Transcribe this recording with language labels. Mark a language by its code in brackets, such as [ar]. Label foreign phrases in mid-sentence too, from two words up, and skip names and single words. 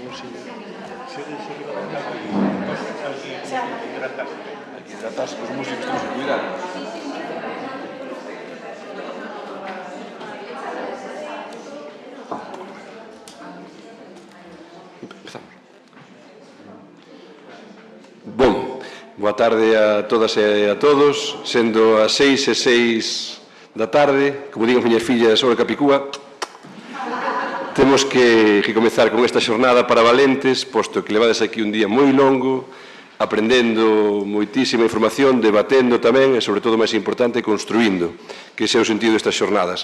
[es] Hay que hidratarse, pues somos que estamos a cuidar. Empezamos. [gl] Bom, boa tarde a todas e a todos, sendo as 6:06 da tarde, como digan miñas fillas sobre Capicúa, temos que comezar con esta xornada para valentes, posto que levades aquí un día moi longo, aprendendo moitísima información, debatendo tamén e, sobre todo, máis importante, construindo, que ese é o sentido destas xornadas.